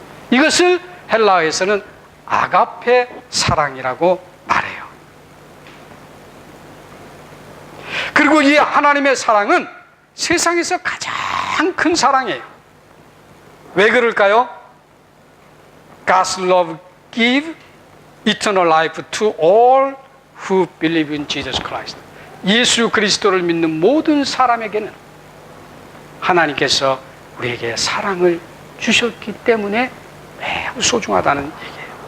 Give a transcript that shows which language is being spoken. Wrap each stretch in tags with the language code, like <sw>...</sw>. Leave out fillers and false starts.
<ko>이것을 헬라어에서는 아가페 사랑이라고 말해요. 그리고 이 하나님의 사랑은 세상에서 가장 큰 사랑이에요. 왜 그럴까요?</ko> <en>God's love give eternal life to all who believe in Jesus Christ.</en> <ko>예수 그리스도를 믿는 모든 사람에게는 하나님께서 우리에게 사랑을 주셨기 때문에 매우 소중하다는 얘기예요.</ko>